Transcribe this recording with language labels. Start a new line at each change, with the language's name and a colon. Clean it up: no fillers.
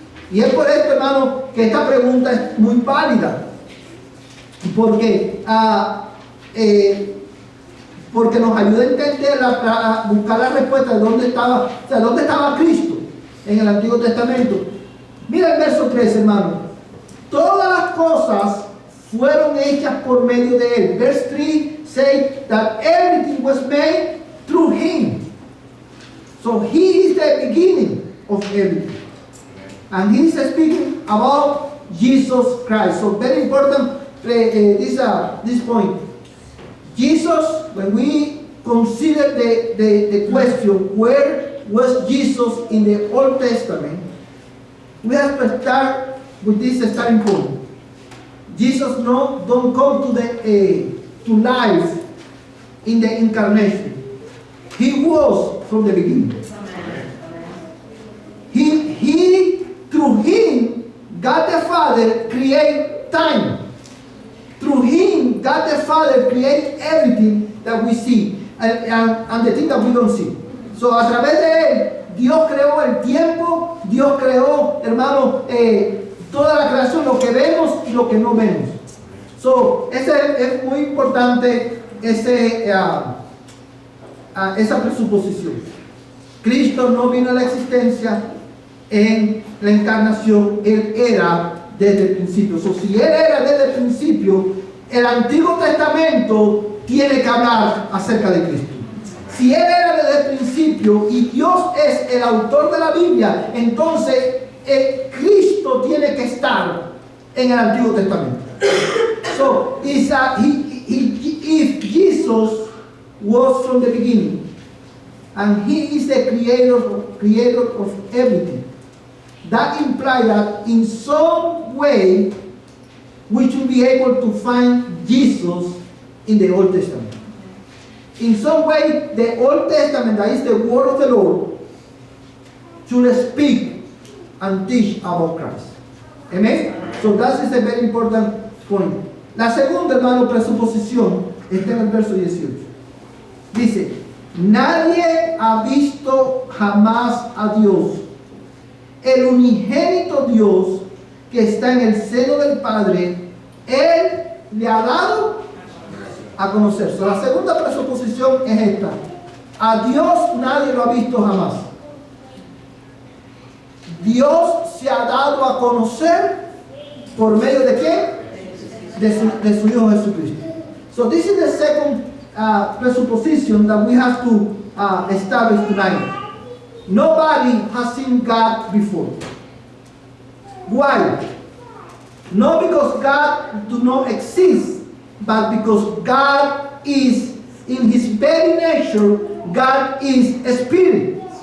Spanish: Y es por esto, hermano, que esta pregunta es muy válida, porque nos ayuda a entender, a buscar la respuesta de dónde estaba Cristo en el Antiguo Testamento. Mira el verso 3, hermano: todas las cosas fueron hechas por medio de Él.
English: Verse 3 say that everything was made through Him. He is the beginning of everything. And he is speaking about Jesus Christ. Very important this point. Jesus, when we consider the question, where was Jesus in the Old Testament, we have to start with this starting point. Jesus don't come to life in the incarnation. He was from the beginning. He through him, God the Father create time. Through him, God the Father create everything that we see and the thing that we don't see.
Spanish: So a través de él, Dios creó el tiempo, Dios creó, hermano, toda la creación, lo que vemos y lo que no vemos. So, ese es muy importante, esa presuposición. Cristo no vino a la existencia en la encarnación, Él era desde el principio. So, si Él era desde el principio, el Antiguo Testamento tiene que hablar acerca de Cristo. Si Él era desde el principio y Dios es el autor de la Biblia, entonces Cristo tiene que estar en el Antiguo Testamento.
English: So, if Jesus was from the beginning, and He is the creator of everything, that implies that in some way we should be able to find Jesus in the Old Testament. In some way, the Old Testament, that is the word of the Lord, should speak and teach about Christ. Amen? So that is a very important point.
Spanish: La segunda, hermano, presuposición está en el verso 18. Dice, nadie ha visto jamás a Dios. El unigénito Dios que está en el seno del Padre, Él le ha dado a conocer. So, la segunda presuposición es esta. A Dios nadie lo ha visto jamás. Dios se ha dado a conocer por medio de ¿qué? De su Hijo Jesucristo.
English: So this is the second presupposition that we have to establish tonight. Nobody has seen God before. Why? Not because God do not exist, but because God is, in His very nature, God is a spirit.